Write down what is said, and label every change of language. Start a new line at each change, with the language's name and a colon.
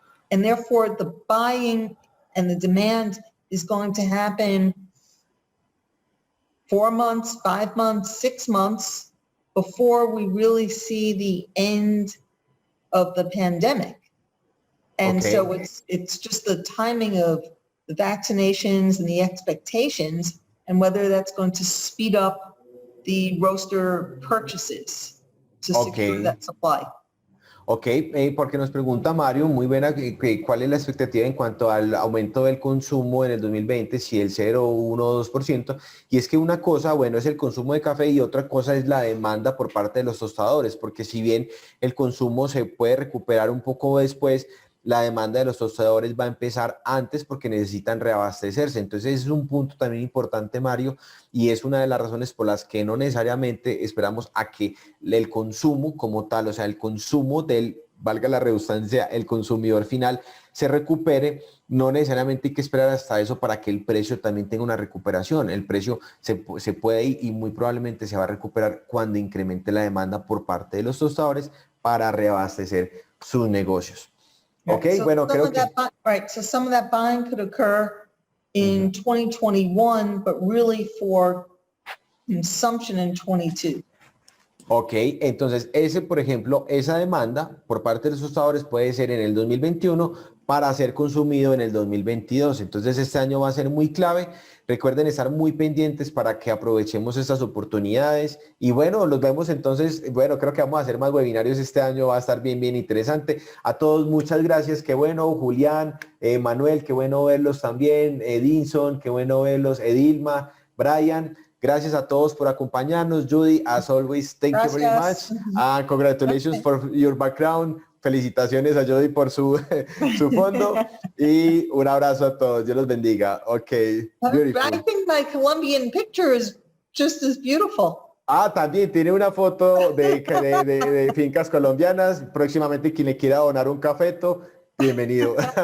English: And therefore the buying and the demand is going to happen 4 months, 5 months, 6 months before we really see the end of the pandemic. And so it's just the timing of the vaccinations and the expectations and whether that's going to speed up the roaster purchases to secure that supply.
Spanish: Ok, porque nos pregunta Mario, muy buena, ¿cuál es la expectativa en cuanto al aumento del consumo en el 2020? Si el 0, 1 o 2%. Y es que una cosa, bueno, es el consumo de café y otra cosa es la demanda por parte de los tostadores, porque si bien el consumo se puede recuperar un poco después, la demanda de los tostadores va a empezar antes porque necesitan reabastecerse. Entonces ese es un punto también importante, Mario, y es una de las razones por las que no necesariamente esperamos a que el consumo como tal, o sea, el consumo del, valga la redundancia, el consumidor final se recupere. No necesariamente hay que esperar hasta eso para que el precio también tenga una recuperación. El precio se puede ir y muy probablemente se va a recuperar cuando incremente la demanda por parte de los tostadores para reabastecer sus negocios.
English: Okay, so
Spanish: bueno, creo que...
English: so some of that buying could occur in 2021, but really for consumption in 22.
Spanish: Ok, entonces ese, por ejemplo, esa demanda por parte de los tostadores puede ser en el 2021 para ser consumido en el 2022. Entonces este año va a ser muy clave. Recuerden estar muy pendientes para que aprovechemos estas oportunidades. Y bueno, los vemos entonces. Bueno, creo que vamos a hacer más webinarios este año. Va a estar bien, bien interesante. A todos, muchas gracias. Qué bueno, Julián, Manuel, qué bueno verlos también. Edinson, qué bueno verlos. Edilma, Brian. Gracias a todos por acompañarnos.
English: Judy, as always, thank you very much. And congratulations for your background.
Spanish: Felicitaciones a Judy por su fondo. Y un abrazo a todos. Dios los bendiga.
English: Ok, beautiful. I think my Colombian picture is just as beautiful.
Spanish: Ah, también tiene una foto de fincas colombianas. Próximamente quien le quiera donar un cafeto, bienvenido.